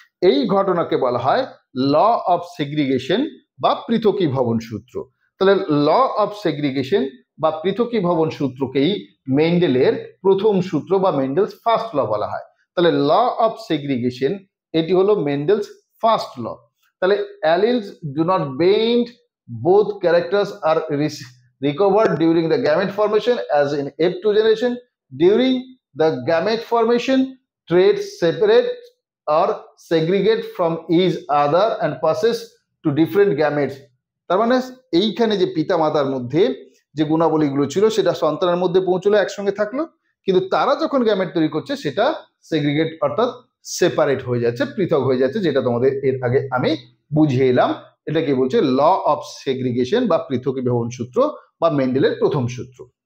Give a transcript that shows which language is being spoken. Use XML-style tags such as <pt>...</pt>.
<bn>এই ঘটনাকে বলা হয় ল অফ সেগ্রিগেশন বা পৃথকীভবন সূত্র। তাহলে ল অফ সেগ্রিগেশন বা পৃথকীভবন সূত্রকেই মেন্ডেলের প্রথম সূত্র বা মেন্ডেলস ফার্স্ট ল বলা হয়। তাহলে ল অফ সেগ্রিগেশন এটি হলো মেন্ডেলস ফার্স্ট ল।</bn> <en>তাহলে alleles do not blend, both characters are recovered during the gamete formation as in F2 generation. During the gamete formation, traits separate or segregate from each other and passes to different gametes.</en> <bn>তার মানে এইখানে যে পিতা মাতার মধ্যে যে গুণাবলীগুলো ছিল সেটা সন্তানের মধ্যে পৌঁছলো, একসঙ্গে থাকলো, কিন্তু তারা যখন গ্যামেট তৈরি করছে সেটা সেগ্রিগেট অর্থাৎ সেপারেট হয়ে যাচ্ছে, পৃথক হয়ে যাচ্ছে, যেটা তোমাদের এর আগে আমি বুঝিয়ে এলাম। এটাকে বলছে ল অফ সেগ্রিগেশন বা পৃথকীভবন সূত্র বা মেন্ডেলের প্রথম সূত্র।</bn>